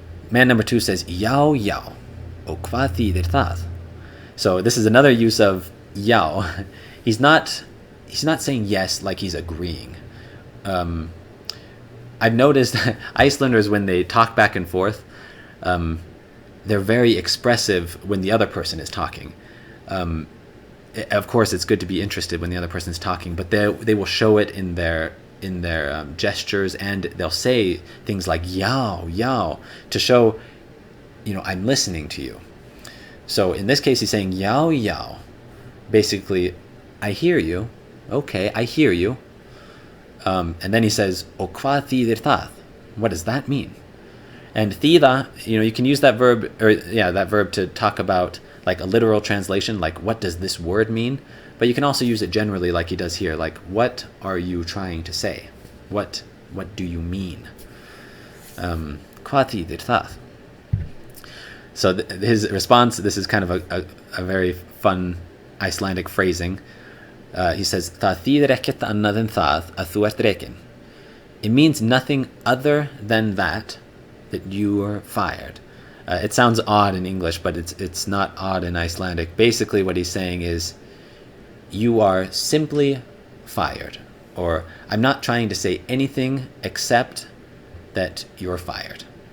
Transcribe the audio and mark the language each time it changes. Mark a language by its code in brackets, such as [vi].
[en] Man number 2 says, já, já, og hvað þýðir það? So this is another use of já. He's not saying yes like he's agreeing. I've noticed Icelanders, when they talk back and forth, they're very expressive when the other person is talking. Of course, it's good to be interested when the other person is talking, but they will show it in their gestures, and they'll say things like yao, yao, to show, I'm listening to you. So in this case, he's saying yao, yao. Basically, I hear you. Okay, I hear you. And then he says, o hvað þýðir það? What does that mean? And thida, you can use that verb, that verb to talk about like a literal translation, like what does this word mean? But you can also use it generally like he does here, like what are you trying to say? What do you mean? Hvað þýðir það? So his response, this is kind of a very fun Icelandic phrasing. [is] He says, það þýðir ekkert annað en það að þú ert rekin. [en] It means nothing other than that you are fired. It sounds odd in English, but it's not odd in Icelandic. Basically what he's saying is, you are simply fired. Or, I'm not trying to say anything except that you're fired.